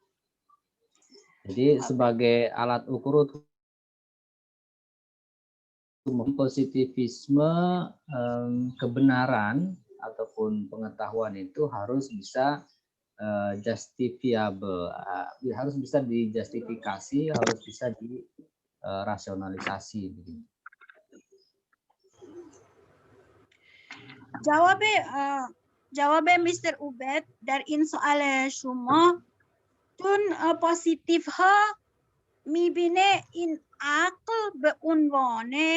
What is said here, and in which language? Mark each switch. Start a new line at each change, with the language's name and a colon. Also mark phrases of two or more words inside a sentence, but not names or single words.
Indonesian: Jadi sebagai alat ukur positivisme, kebenaran ataupun pengetahuan itu harus bisa justifiable, harus bisa dijustifikasi, harus bisa dirasionalisasi.
Persian: جواب مستر عبید در این سوال شما چون پوزیتیو ها میبینه این عقل به عنوان